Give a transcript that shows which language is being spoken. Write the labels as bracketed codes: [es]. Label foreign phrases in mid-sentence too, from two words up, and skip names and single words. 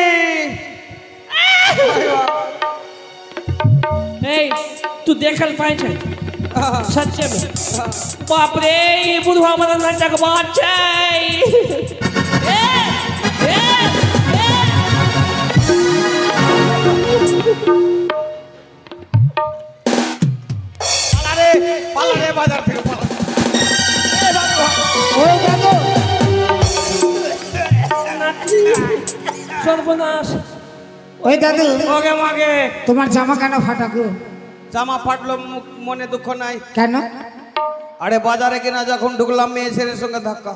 [mai] ए तू देखल पाए छै सच्चे में बाप रे ये बुढ़वा वाला नाटक बात छै [bn] পালা রে বাজার থেকে পালা ওই দাদু সর্বনাশ ওই দাদু ওকে মাগে তোমার জামা কেন ফাটা গো জামা ফাটলো মনে দুঃখ নাই কেন আরে বাজারে কিনা যখন ঢুকলাম মেয়ে ছেলের সঙ্গে ধাক্কা